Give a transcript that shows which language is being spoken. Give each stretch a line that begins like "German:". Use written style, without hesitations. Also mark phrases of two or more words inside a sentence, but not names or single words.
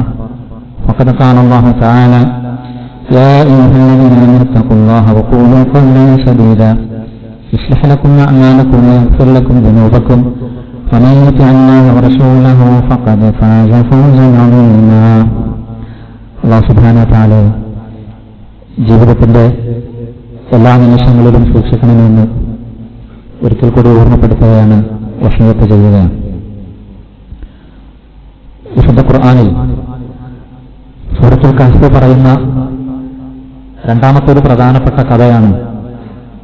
Arabic: وقد قال الله تعالى: يا أيها الذين آمنوا اتقوا الله وقولوا قولا سديدا يصلح لكم أعمالكم ويغفر لكم ذنوبكم ومن يطع الله ورسوله فقد فاز فوزا عظيما. الله سبحانه وتعالى
Malayalam: ജീവിതത്തിന്റെ എല്ലാ നിമിഷങ്ങളിലും സൂക്ഷിക്കണമെന്ന് ഒരിക്കൽ കൂടി ഓർമ്മപ്പെടുത്തുകയാണ്, വസിയത്ത് ചെയ്യുകയാണ്. വിശുദ്ധ ഖുർആനിൽ സൂറത്തുൽ കഹ്ഫ് പറയുന്ന രണ്ടാമത്തെ ഒരു പ്രധാനപ്പെട്ട കഥയാണ്.